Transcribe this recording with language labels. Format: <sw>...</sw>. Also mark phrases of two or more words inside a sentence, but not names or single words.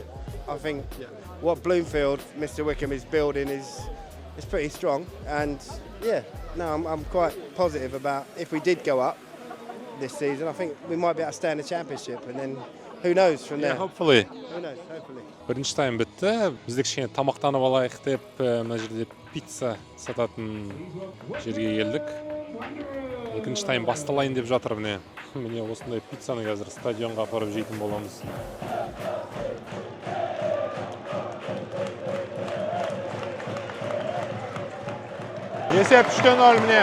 <en>I think what Bloomfield, Mr. Wickham, is building is pretty strong, and yeah, no, I'm quite positive about if we did go up this season. I think we might be able to stay in the Championship, and then who knows from there. Yeah, hopefully. Who knows? Hopefully.</en> <kk>Бірінші тайм бітті. Бізде кішкене тамақтанып алайық деп, мына жерде пицца сататын жерге келдік. Екінші тайм басталайын деп жатыр міне. Міне осындай пиццаны қазір стадионға апарып жейтін боламыз. Есеп 3-0 міне.</kk>